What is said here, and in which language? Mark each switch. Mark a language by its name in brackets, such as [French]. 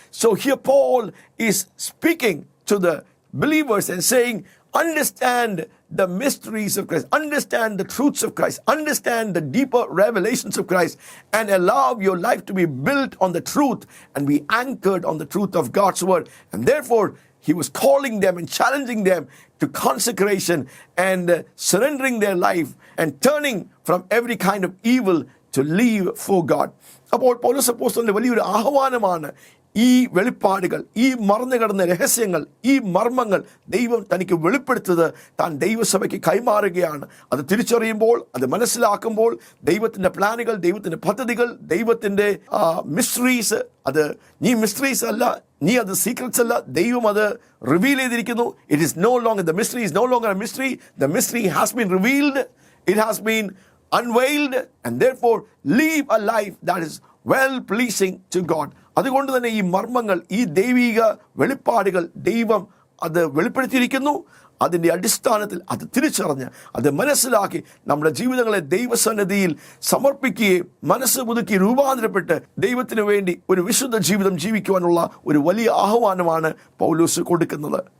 [English] So here Paul is speaking to the believers and saying, understand the mysteries of Christ, understand the truths of Christ, understand the deeper revelations of Christ, and allow your life to be built on the truth and be anchored on the truth of God's word. And therefore, he was calling them and challenging them to consecration and surrendering their life and turning from every kind of evil to live for God. [Malayalam] അപ്പോൾ പൗലോസ് അപ്പോസ്തലന്റെ വലിയൊരു ആഹ്വാനമാണ് ഈ വെളിപ്പാടുകൾ, ഈ മറന്നു കിടന്ന രഹസ്യങ്ങൾ, ഈ മർമ്മങ്ങൾ ദൈവം തനിക്ക് വെളിപ്പെടുത്തത് താൻ ദൈവസഭയ്ക്ക് കൈമാറുകയാണ്. അത് തിരിച്ചറിയുമ്പോൾ, അത് മനസ്സിലാക്കുമ്പോൾ, ദൈവത്തിൻ്റെ പ്ലാനുകൾ, ദൈവത്തിൻ്റെ പദ്ധതികൾ, ദൈവത്തിൻ്റെ മിസ്റ്ററീസ്, അത് നീ മിസ്റ്ററീസ് അല്ല, നീ അത് സീക്രറ്റ്സ് അല്ല, ദൈവം അത് റിവീൽ ചെയ്തിരിക്കുന്നു. [English] It is no longer, the mystery is no longer a mystery. The mystery has been revealed. It has been unveiled, and therefore live a life that is well pleasing to God. [Malayalam] അതുകൊണ്ട് തന്നെ ഈ മർമ്മങ്ങൾ, ഈ ദൈവിക വെളിപ്പാടുകൾ ദൈവം അത് വെളിപ്പെടുത്തിയിരിക്കുന്നു. അതിൻ്റെ അടിസ്ഥാനത്തിൽ അത് തിരിച്ചറിഞ്ഞ്, അത് മനസ്സിലാക്കി നമ്മുടെ ജീവിതങ്ങളെ ദൈവസന്നിധിയിൽ സമർപ്പിക്കുകയും മനസ്സ് പുതുക്കി രൂപാന്തരപ്പെട്ട് ദൈവത്തിന് വേണ്ടി ഒരു വിശുദ്ധ ജീവിതം ജീവിക്കുവാനുള്ള ഒരു വലിയ ആഹ്വാനമാണ് പൗലോസ് കൊടുക്കുന്നത്.